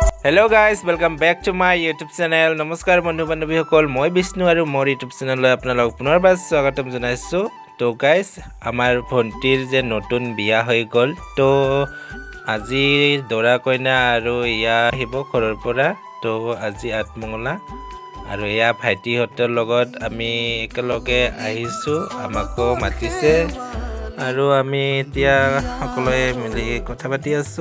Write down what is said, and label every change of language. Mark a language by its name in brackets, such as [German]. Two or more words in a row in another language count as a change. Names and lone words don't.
[English] hello guys welcome back to my YouTube channel. [Assamese] নমস্কাৰ বন্ধু বান্ধৱীসকল, মই বিষ্ণু আৰু মোৰ ইউটিউব চেনেললৈ আপোনালোকক পুনৰবাৰ স্বাগতম জনাইছোঁ। তো গাইজ আমাৰ ভণ্টিৰ যে নতুন বিয়া হৈ গ'ল, তো আজি দৰা কইনা আৰু ইয়া আহিব ঘৰৰ পৰা। তো আজি আঠমঙলা আৰু এয়া ভাইটিহঁতৰ লগত আমি একেলগে আহিছোঁ, আমাকো মাতিছে আৰু আমি এতিয়া সকলোৱে মিলি কথা পাতি আছোঁ।